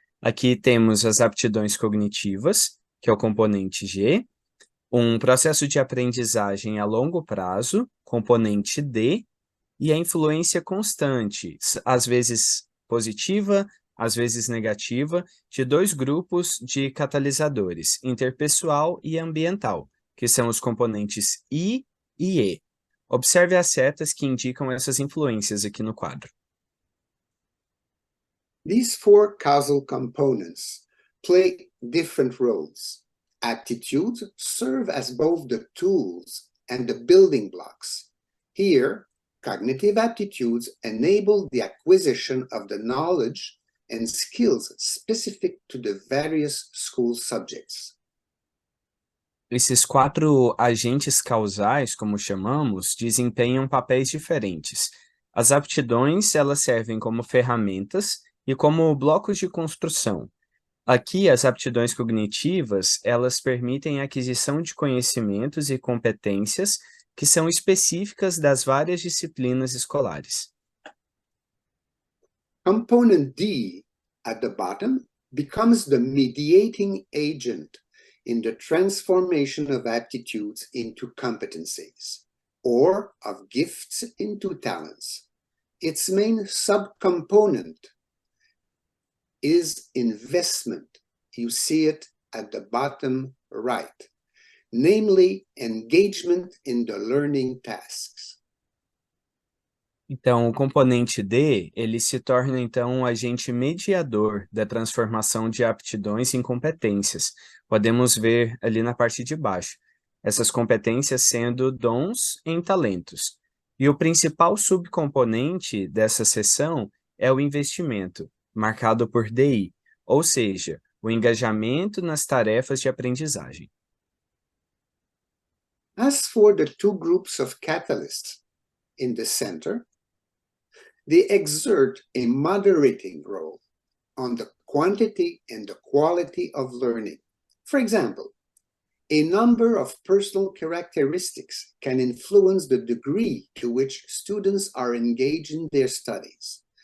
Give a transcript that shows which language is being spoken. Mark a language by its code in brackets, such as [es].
[pt] Aqui temos as aptidões cognitivas, que é o componente G, um processo de aprendizagem a longo prazo, componente D, e a influência constante, às vezes positiva, às vezes negativa, de dois grupos de catalisadores, interpessoal e ambiental, que são os componentes I e E. Observe as setas que indicam essas influências aqui no quadro. [en] These four causal components play different roles. Aptitudes serve as both the tools and the building blocks. Here, cognitive aptitudes enable the acquisition of the knowledge and skills specific to the various school subjects. [pt] Esses quatro agentes causais, como chamamos, desempenham papéis diferentes. As aptidões, elas servem como ferramentas e como blocos de construção. Aqui, as aptidões cognitivas, elas permitem a aquisição de conhecimentos e competências que são específicas das várias disciplinas escolares. [en] Component D at the bottom becomes the mediating agent in the transformation of aptitudes into competencies, or of gifts into talents. Its main subcomponent is investment. You see it at the bottom right, namely engagement in the learning tasks. [pt] Então, o componente D, ele se torna então um agente mediador da transformação de aptidões em competências. Podemos ver ali na parte de baixo, essas competências sendo dons em talentos. E o principal subcomponente dessa seção é o investimento, marcado por DI, ou seja, o engajamento nas tarefas de aprendizagem. [en] As for the two groups of catalysts in the center, they exert a moderating role on the quantity and the quality of learning. For example, a number of personal characteristics can influence the degree to which students are engaged in their studies,